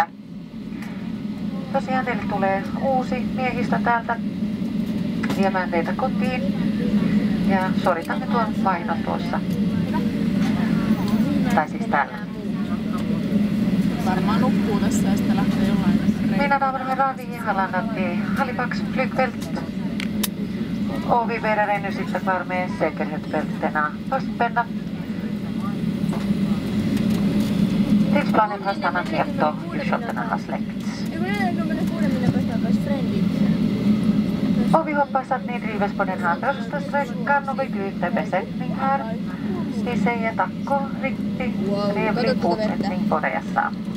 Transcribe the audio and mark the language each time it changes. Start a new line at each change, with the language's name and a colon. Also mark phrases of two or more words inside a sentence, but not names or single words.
Finnish: Tosiaan teille tulee uusi miehistö täältä viemään teitä kotiin ja suoritamme tuon vaihdon tuossa. Tai siis täällä. Varmaan nukkuu tässä ja sitten lähtee jollain reikään.
Swedish: Mina damer och herrar, vi har landat i Halifax flygfält. Och vi ber er ännu sitta kvar med säkerhetsbältena fastspända. Tidsplanen har stannat helt och ljusskyltarna har släckts. Och vi hoppas att ni trivs på den här första sträckan och vi byter besättning här. Vi säger tack och riktigt trevlig fortsättning på resan.